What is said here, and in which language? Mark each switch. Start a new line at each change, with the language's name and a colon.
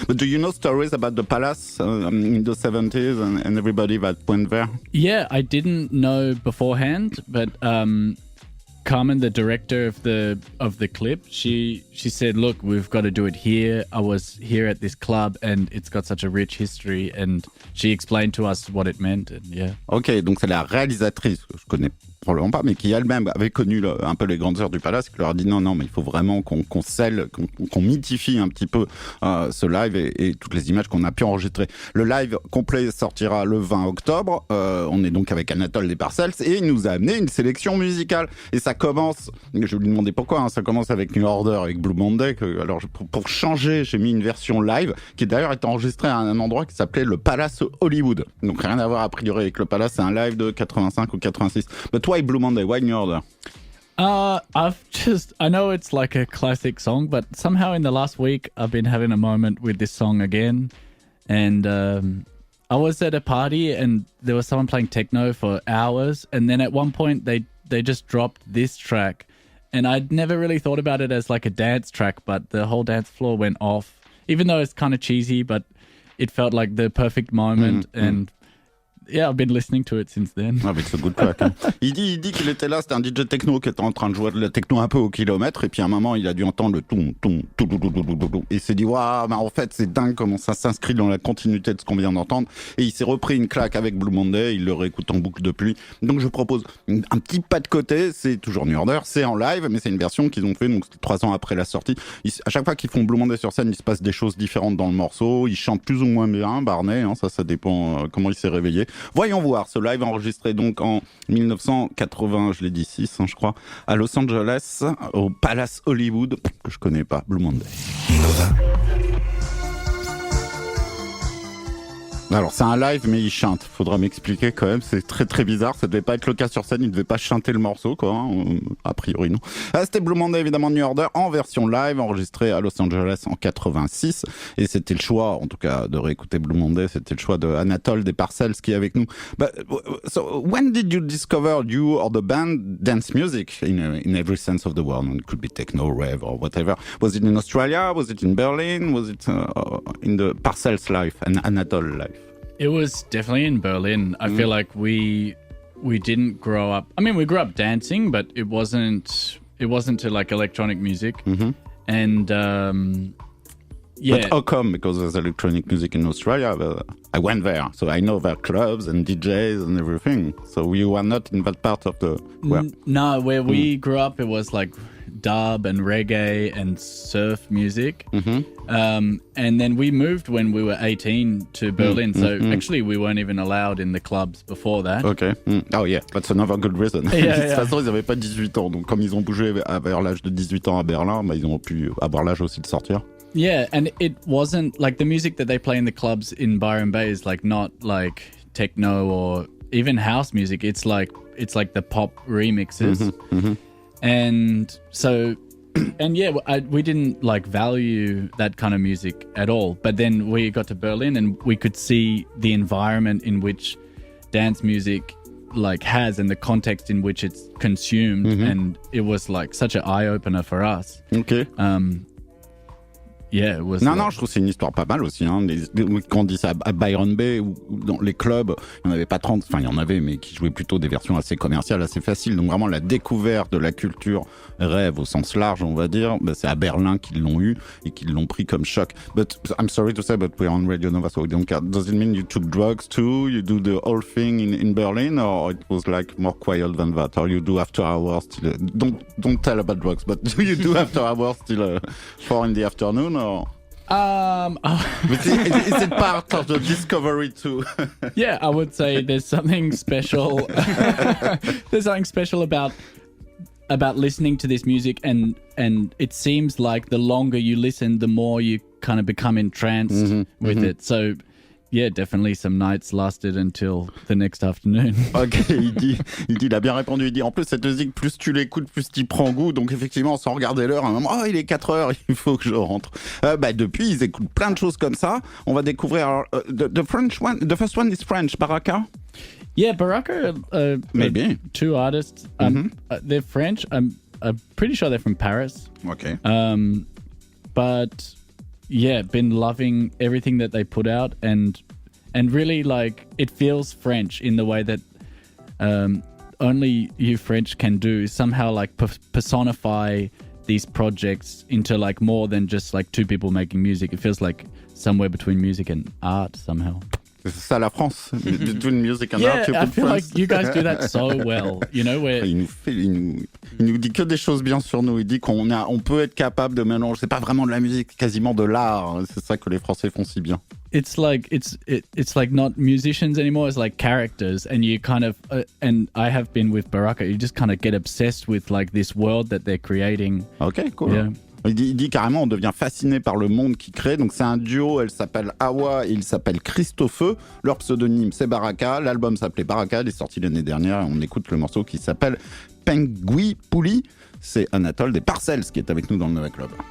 English: But do you know stories about the Palace in the 70s and everybody that went there? Yeah, I didn't know beforehand, but Carmen, the director of the clip, she said, "Look, we've got to do it here. I was here at this club, and it's got such a rich history." And she explained to us what it meant. And yeah.
French: Ok, donc c'est la réalisatrice que je connais probablement pas, mais qui elle-même avait connu un peu les grandes heures du Palace, qui leur a dit non, mais il faut vraiment qu'on scelle, qu'on mythifie un petit peu ce live et toutes les images qu'on a pu enregistrer. Le live complet sortira le 20 octobre. On est donc avec Anatole des Parcels et il nous a amené une sélection musicale. Et ça commence, je vais lui demander pourquoi, hein, ça commence avec New Order, avec Blue Monday. Alors pour changer, j'ai mis une version live qui d'ailleurs est enregistrée à un endroit qui s'appelait le Palace Hollywood. Donc rien à voir a priori avec le Palace, c'est un live de 85 ou 86. Mais toi,
English: Blue Monday, why New Order? I know it's like a classic song, but somehow in the last week I've been having a moment with this song again. And I was at a party and there was someone playing techno for hours. And then at one point they just dropped this track. And I'd never really thought about it as like a dance track, but the whole dance floor went off. Even though it's kind of cheesy, but it felt like the perfect moment. And yeah, I've been listening to it since then.
French: Ah, c'est
English: good track.
French: Hein. Il dit qu'il était là, c'était un DJ techno qui était en train de jouer de la techno un peu au kilomètre, et puis à un moment, il a dû entendre le toum, et il s'est dit, waouh, en fait, c'est dingue comment ça s'inscrit dans la continuité de ce qu'on vient d'entendre, et il s'est repris une claque avec Blue Monday, il le réécoute en boucle depuis. Donc je propose un petit pas de côté, c'est toujours New Order, c'est en live, mais c'est une version qu'ils ont fait, donc 3 ans après la sortie. À chaque fois qu'ils font Blue Monday sur scène, il se passe des choses différentes dans le morceau, ils chantent plus ou moins bien, Barney, hein, ça dépend comment il s'est réveillé. Voyons voir ce live enregistré donc en 1980, je l'ai dit 6, hein, je crois, à Los Angeles, au Palace Hollywood, que je connais pas, Blue Monday. Nova. Alors c'est un live mais il chante, faudra m'expliquer quand même, c'est très très bizarre, ça devait pas être le cas sur scène, il devait pas chanter le morceau quoi, hein. A priori non. C'était Blue Monday évidemment New Order en version live enregistrée à Los Angeles en 86 et c'était le choix en tout cas de réécouter Blue Monday, c'était le choix de Anatole des Parcels qui est avec nous.
English: But, so when did you discover you or the band dance music in every sense of the word? It could be techno, rave or whatever. Was it in Australia? Was it in Berlin? Was it in the Parcels life and Anatole life? It was definitely in Berlin. I feel like we didn't grow up. I mean, we grew up dancing, but it wasn't to like electronic music. And yeah. But how come? Because there's electronic music in Australia. I went there, so I know there are clubs and DJs and everything. So you were not in that part of the... No, where we grew up, it was like dub and reggae and surf music. And then we moved when we were 18 to Berlin. So actually we weren't even allowed in the clubs before that. Okay. Oh yeah, that's another good reason. Yeah,
French: de toute façon, ils n'avaient pas 18 ans. Donc comme ils ont bougé vers l'âge de 18 ans à Berlin, bah, ils ont pu avoir l'âge aussi de sortir.
English: Yeah, and it wasn't like the music that they play in the clubs in Byron Bay is like not like techno or even house music. It's like the pop remixes. And so and yeah, we didn't like value that kind of music at all. But then we got to Berlin and we could see the environment in which dance music like has and the context in which it's consumed, and it was like such an eye opener for us. Ok. Yeah, it was.
French: Non, je trouve que c'est une histoire pas mal aussi. Hein. Quand on dit ça à Byron Bay ou dans les clubs, il n'y en avait pas 30, enfin il y en avait, mais qui jouaient plutôt des versions assez commerciales, assez faciles. Donc vraiment la découverte de la culture rêve au sens large, on va dire, c'est à Berlin qu'ils l'ont eu et qu'ils l'ont pris comme choc.
English: But I'm sorry to say, but we're on Radio Nova, so we don't care. Does it mean you took drugs too? You do the whole thing in Berlin, or it was like more quiet than that? Or you do after hours till... Don't tell about drugs, but do you do after hours till 4 in the afternoon? Or? Is it part of the discovery too? Yeah, I would say there's something special. There's something special about listening to this music, and it seems like the longer you listen, the more you kind of become entranced with it. So yeah, definitely some nights lasted until the next afternoon.
French: Ok, il a bien répondu. Il dit en plus cette musique, plus tu l'écoutes, plus tu prends goût. Donc effectivement, sans regarder l'heure, à un moment, il est 4 heures, il faut que je rentre. Depuis, ils écoutent plein de choses comme ça. On va découvrir
English: the French one. The first one is French, Baraka. Yeah, Baraka. Maybe 2 artists. They're French. I'm pretty sure they're from Paris. Okay. But yeah, been loving everything that they put out, and really like it feels French in the way that only you French can do. Somehow like personify these projects into like more than just like two people making music. It feels like somewhere between music and art somehow.
French: C'est ça la France,
English: between music and art. Yeah, I feel like you guys do that so well. You know, where
French: il nous dit que des choses bien sur nous. Il dit on peut être capable de mélanger. C'est pas vraiment de la musique, c'est quasiment de l'art. C'est ça que les Français font si bien.
English: It's like it's like not musicians anymore. It's like characters, and you kind of and I have been with Baraka. You just kind of get obsessed with like this world that they're creating. Ok, cool. Yeah.
French: Il dit carrément on devient fasciné par le monde qu'il crée. Donc c'est un duo, elle s'appelle Awa et il s'appelle Christophe. Leur pseudonyme c'est Baraka. L'album s'appelait Baraka, il est sorti l'année dernière et on écoute le morceau qui s'appelle Pengui Pouli. C'est Anatole des Parcelles qui est avec nous dans le Nova Club.